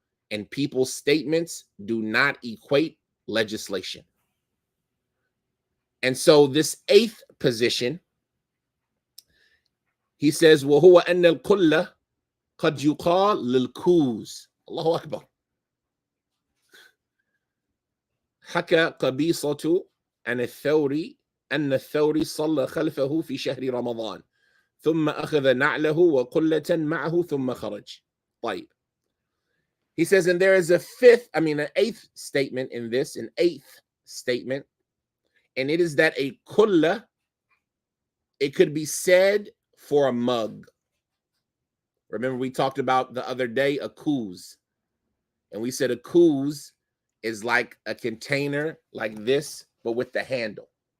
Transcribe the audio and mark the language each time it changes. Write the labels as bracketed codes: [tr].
[en] And people's statements do not equate legislation. And so this eighth position, he says, [ar] وَهُوَ أَنَّ الْكُلَّ قَدْ يُقَالْ لِلْكُوز. Allahu Akbar. حكى قبيصة عن الثوري أن الثوري صلى خلفه في شهر رمضان ثم أخذ نعله وقلة معه ثم خرج. طيب. [en] He says, and there is an eighth statement in this, an eighth statement, and it is that a kulla, it could be said for a mug. Remember, we talked about the other day a kuz, and we said a kuz is like a container like this, but with the handle.